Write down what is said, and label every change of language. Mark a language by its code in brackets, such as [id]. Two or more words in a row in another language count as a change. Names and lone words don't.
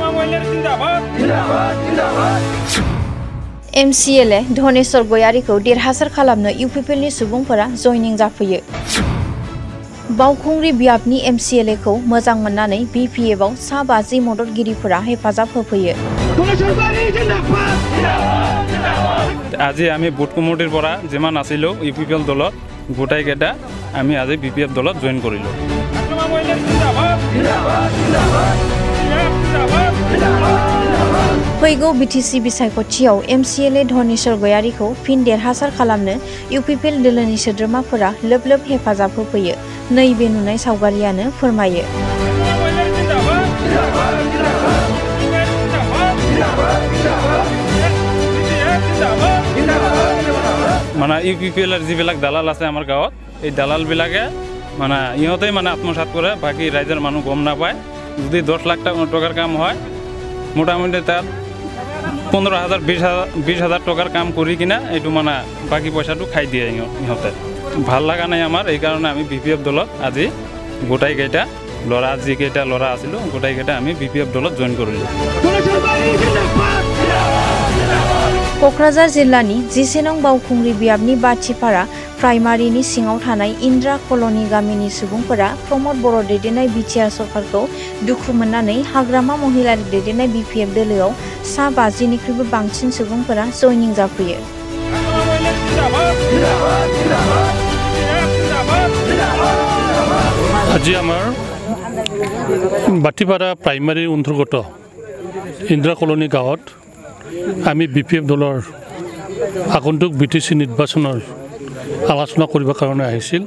[brx] MCLA धनेश्वर गयारिखौ देरहासार खालामनो इउपिपिएलनि सुबुंफोरा जयनिं जाफैयो। बावखुंग्रि बियाबनि MCLA खौ मोजां मोननानै BPF आव सा 50 मददगिरिफोरा हेफाजाब होफैयो। [as] আজি আমি বুট কমিটিৰ পৰা যিমান আছিলো ইউপিপিএল দলত গোটাই কেটা আমি আজি BPF দলত জয়েন কৰিলো। [brx] फैगौ BTC बिसायख'थियाव MCLA धनेश्वर गयारिखौ फिन देरहासार खालामनो इउपिपिएल दोलोनि सोद्रोमाफोरा लोब लोब हेफाजाब होफैयो। नैबे नुनाय सावगारियानो फोरमायो। [as] মানে ইউপিপিএলৰ যিবিলাক দালাল আছে আমাৰ গাঁৱত এই দালাল বিলাকে মানে ইহঁতে মানে আত্মসাৎ কৰে, বাকি ৰাইজৰ মানুহ গম নাপায়। যদি 10 লাখ টাকাৰ কাম হয় মোটামুটি তাত 15,000 20,000 টাকাৰ কাম কৰি কিনা এইটো মানে বাকি পইচাটো খাই দিয়ে ইহঁতে। ভাল লাগা নাই আমাৰ, এই কাৰণে আমি BPF দলত আজি গোটাই কেইটা ল'ৰা যিকেইটা ল'ৰা আছিল গোটাই কেইটা আমি BPF দলত জয়েন কৰিলো। [brx] क'क्राझार जिल्लानि 11 नं बावखुंग्रि बियाबनि बाथिपारा प्राइमारिनि सिङाव थानाय इन्द्रा कल'नि गामिनि सुबुंफोरा प्रमद बर' दैदेननाय बिटिआर सरकारखौ दुखु मोननानै हाग्रामा महिलारि दैदेननाय BPF दोलोआव सा 50 निख्रुइबो बांसिन सुबुंफोरा जयनिं जाफैयो। [as] আজি আমাৰ বাটিপাৰা প্ৰাইমাৰী অন্তৰ্গত ইন্দ্ৰা কলনী গাঁৱত আমি BPF দলৰ আগন্তুক BTC নিৰ্বাচনৰ আলোচনা কৰিবৰ কাৰণে আহিছিল।